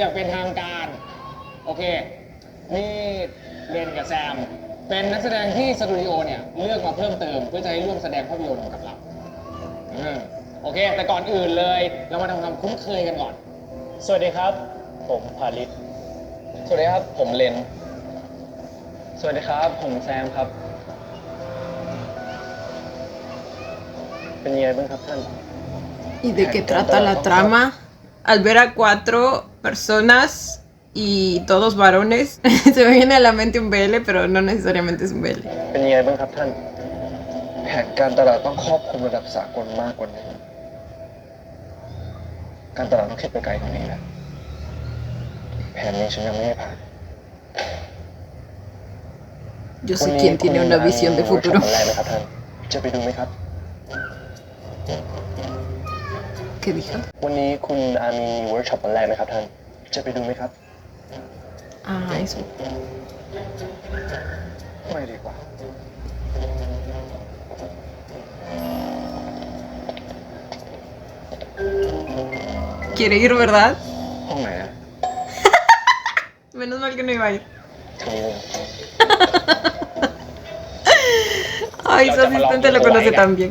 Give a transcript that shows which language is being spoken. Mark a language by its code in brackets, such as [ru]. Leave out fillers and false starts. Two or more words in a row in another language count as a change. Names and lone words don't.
[th] อย่างเป็นทางการ โอเค นี่เรนกับแซม เป็นนักแสดงที่สตูดิโอเนี่ยเลือกมาเพิ่มเติมเพื่อจะให้ร่วมแสดงภาพยนตร์กับเราโอเค แต่ก่อนอื่นเลย เรามาทำความคุ้นเคยกันก่อน สวัสดีครับ ผมพาริศสวัสดีครับ ผมเลน สวัสดีครับ ผมแซมครับ เป็นยังไงบ้างครับท่าน [es] ¿Y de qué trata la trama? Al ver a 4 personas y todos varones, se me viene a la mente un BL, pero no necesariamente es un BL. [th] เป็นยังไงบ้างครับท่าน แผนการตลาดต้องครอบคลุมระดับสากลมากกว่านี้ การตลาดต้องคิดไปไกลกว่านี้นะแผนนี้ฉันยังไม่ให้ผ่าน [es] Yo sé quién tiene una visión de [th] วัน [es] futuro. [th] แรกไหมครับท่าน จะไปดูไหมครับ [es] ¿Qué dijo? [th] วันนี้คุณอามีเวิร์กช็อปวันแรกไหมครับท่าน จะไปดูไหมครับ [es] Ah, eso. [th] ไม่ดีกว่า [es] ¿Quiere ir, verdad? [th] ห้องไหนนะ [es] Menos mal que no iba a ir. [th] ทางนี้เลย [es] Ay, su asistente lo conoce tan bien.